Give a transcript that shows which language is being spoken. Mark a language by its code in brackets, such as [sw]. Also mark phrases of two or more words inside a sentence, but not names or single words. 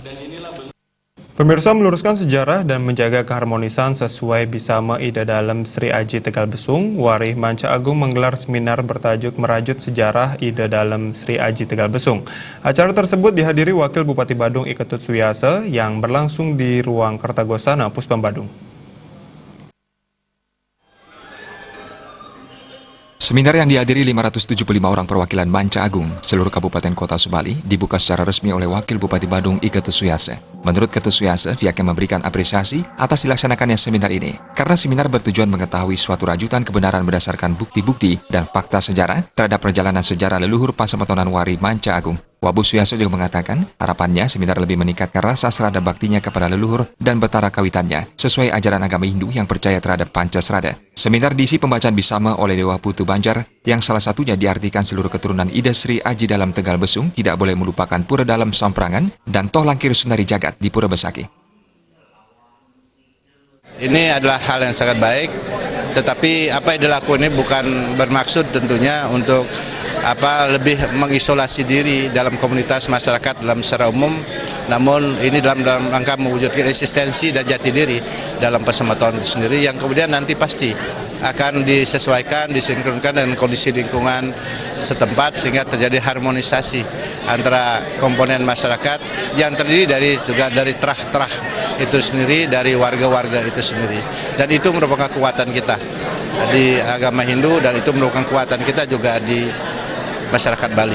[id] Pemirsa, meluruskan sejarah dan menjaga keharmonisan sesuai Bisama Ida Dalem Sri Aji Tegal Besung, Warih Manca Agung menggelar seminar bertajuk Merajut Sejarah Ida Dalem Sri Aji Tegal Besung. Acara tersebut dihadiri Wakil Bupati Badung Iketut Suyase yang berlangsung di Ruang Kertagosana, Puspam Badung. Seminar yang dihadiri 575 orang perwakilan Manca Agung seluruh kabupaten kota Subali dibuka secara resmi oleh Wakil Bupati Badung Iketut Suyase. Menurut Ketut Suyase, pihaknya memberikan apresiasi atas dilaksanakannya seminar ini karena seminar bertujuan mengetahui suatu rajutan kebenaran berdasarkan bukti-bukti dan fakta sejarah terhadap perjalanan sejarah leluhur Pasematonan Wari Manca Agung. Wabu Suyase juga mengatakan harapannya seminar lebih meningkatkan rasa serada baktinya kepada leluhur dan betara kawitannya sesuai ajaran agama Hindu yang percaya terhadap Pancasrada. Seminar diisi pembacaan Bisama oleh Dewa Putu Banjar yang salah satunya diartikan seluruh keturunan Ida Sri Aji Dalem Tegal Besung tidak boleh melupakan Pura Dalem Samprangan dan Toh Langkir Sunari Jagat di Pura Besaki. Ini adalah hal yang sangat baik, tetapi apa yang dilakukan ini bukan bermaksud tentunya untuk lebih mengisolasi diri dalam komunitas masyarakat dalam secara umum, namun ini dalam rangka mewujudkan eksistensi dan jati diri dalam Pasematonan itu sendiri yang kemudian nanti pasti akan disesuaikan, disinkronkan dengan kondisi lingkungan setempat sehingga terjadi harmonisasi antara komponen masyarakat yang terdiri dari terah-terah itu sendiri, dari warga-warga itu sendiri, dan itu merupakan kekuatan kita di agama Hindu dan itu merupakan kekuatan kita juga di masyarakat Bali.